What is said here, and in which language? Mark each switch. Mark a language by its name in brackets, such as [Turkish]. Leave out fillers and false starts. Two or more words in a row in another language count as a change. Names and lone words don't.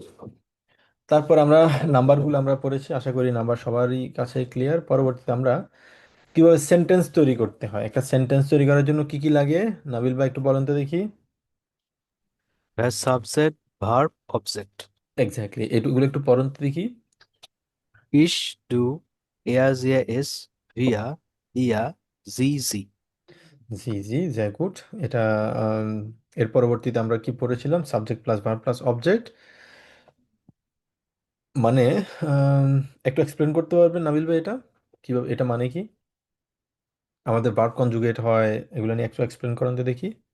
[Bangla] তারপর আমরা নাম্বারগুলো আমরা পড়েছি, আশা করি নাম্বার সবারই কাছে ক্লিয়ার। পরবর্তীতে আমরা কিভাবে সেন্টেন্স তৈরি করতে হয়, একটা সেন্টেন্স তৈরি করার জন্য কি কি লাগে, নাবিল ভাই একটু বলেন তো দেখি। [English] Subject, verb, object. [Bangla] এক্স্যাক্টলি, এগুলো একটু পড়েন তো দেখি। [German] Ich, du, er, sie, es, wir, ihr, sie, sie। [Bangla] জি জি, sehr গুড। এটা আম, এর পরবর্তীতে আমরা কি পড়েছিলাম, [English] subject plus verb plus object. [Bangla] মানে আম, একটু এক্সপ্লেন করতে পারবেন নাবিল ভাই এটা কিভাবে, এটা মানে কি, আমাদের ভার্ব কনজুগেট হয়, এগুলো নিয়ে একটু এক্সপ্লেন করেন তো দেখি।